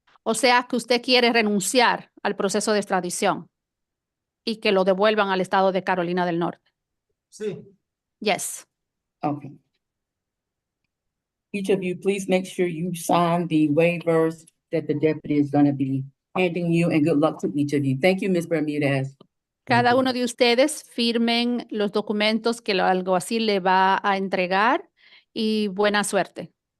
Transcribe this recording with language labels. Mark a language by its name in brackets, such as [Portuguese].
[Spanish] O sea que usted quiere renunciar al proceso de extradición y que lo devuelvan al estado de Carolina del Norte. Sí. [English] Yes. Okay. Each of you, please make sure you sign the waivers that the deputy is going to be handing you, and good luck to each of you. Thank you, Ms. Bermudez. [Spanish] Cada uno de ustedes firmen los documentos que el alguacil le va a entregar y buena suerte.